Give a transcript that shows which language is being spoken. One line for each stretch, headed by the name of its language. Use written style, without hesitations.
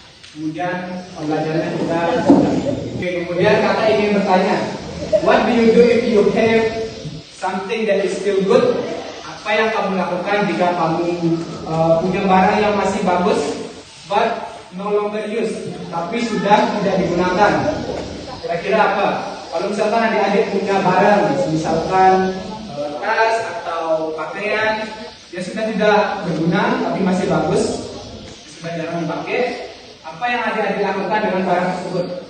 Indonesian: Kemudian pembelajarannya kita sudah. Oke, kemudian kakak ingin bertanya,
English: what do you do if you have something that is still good?
Indonesian: Apa yang kamu lakukan jika kamu punya barang yang masih bagus
English: but no longer used,
Indonesian: tapi sudah tidak digunakan? Kira-kira apa? Kalau misalkan adik-adik punya barang, misalkan tas atau pakaian yang sudah tidak berguna tapi masih bagus, sudah jarang dipakai, apa yang adik-adik lakukan dengan barang tersebut?